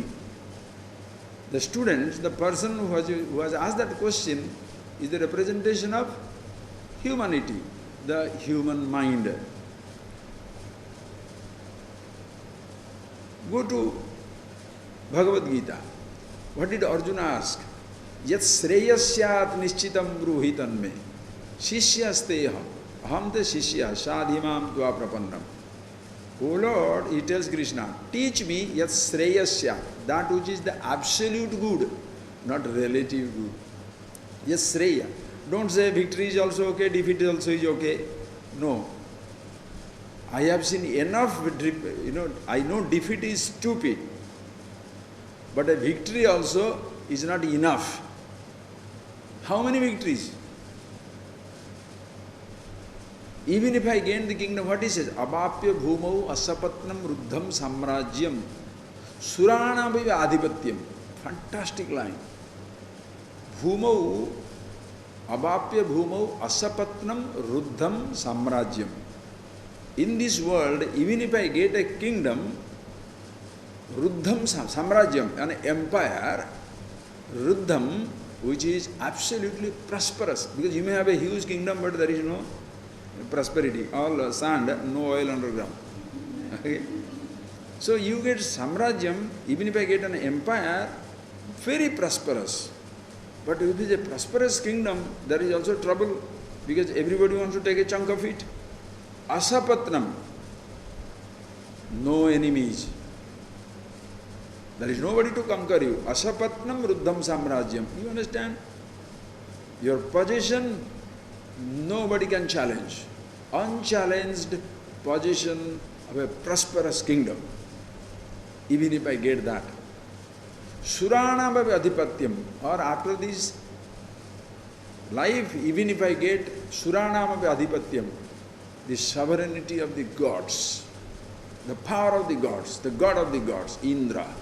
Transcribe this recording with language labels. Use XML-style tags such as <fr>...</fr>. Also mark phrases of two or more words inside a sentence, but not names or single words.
<en>The student, the person who has asked that question is the representation of humanity, the human mind. Go to Bhagavad Gita. What did Arjuna ask?</en> <sa>यत् श्रेयस्यात् निश्चितम् ब्रूहितन् मे शिष्यस्तेह अहम् ते शिष्य शाधिमाम् त्वा प्रपन्नम्.</sa> <en>O Lord, he tells Krishna, teach me</en> <sa>यत् श्रेयस्य,</sa> <en>that which is the absolute good, not relative good. Yes, sreya. Don't say victory is also okay, defeat also is okay. No. I have seen enough, I know defeat is stupid. But a victory also is not enough. How many victories? Even if I gain the kingdom, what he says?</en> <sa>अवाप्य भूमौ असपत्नम् ऋद्धम् साम्राज्यम् सुराणाम् भैव आधिपत्यम्.</sa> <en>Fantastic line.</en> <sa>भूमौ, अवाप्य भूमौ असपत्नम् ऋद्धम् साम्राज्यम्.</sa> <en>In this world, even if I get a kingdom,</en> <sa>ऋद्धम् साम्राज्यम्,</sa> <en>an empire, ruddham, which is absolutely prosperous. Because you may have a huge kingdom, but there is no prosperity, all sand, no oil underground. Okay? So you get samrajyam, even if I get an empire, very prosperous. But if it is a prosperous kingdom, there is also trouble, because everybody wants to take a chunk of it. Asapatnam, no enemies. There is nobody to conquer you.</en> <sa>असपत्नम् ऋद्धम् साम्राज्यम्.</sa> <en>You understand? Your possession, nobody can challenge. Unchallenged possession of a prosperous kingdom. Even if I get that.</en> <sa>सुराणाम् भव आधिपत्यम्.</sa> <en>Or after this life, even if I get</en> <sa>सुराणाम् भव आधिपत्यम्,</sa> <en>the sovereignty of the gods, the power of the gods, the god of the gods, Indra.</en>